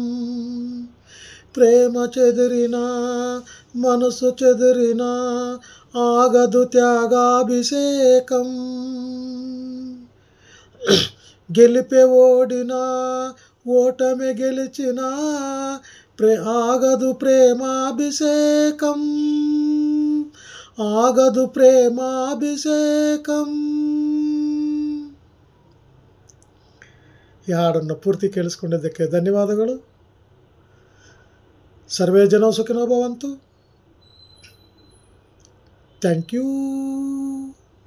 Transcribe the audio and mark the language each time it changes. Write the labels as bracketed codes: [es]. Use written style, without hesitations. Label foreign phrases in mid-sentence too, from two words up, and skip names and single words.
[te] ప్రేమ చెదిరినా మనసు చెదిరినా ఆగదు త్యాగాభిషేకం. గెలిపే ఓడినా ఓటమి గెలిచినా ఆగదు ప్రేమాభిషేకం. ఆగదు ಪ್ರೇಮಾಭಿಷೇಕಂ. [kn] ಈ ಹಾಡನ್ನು ಪೂರ್ತಿ ಕೇಳಿಸ್ಕೊಂಡಿದ್ದಕ್ಕೆ ಧನ್ಯವಾದಗಳು. [sa] ಸರ್ವೇ ಜನ ಸುಖಿನೋ ಭವಂತು. [en] thank you.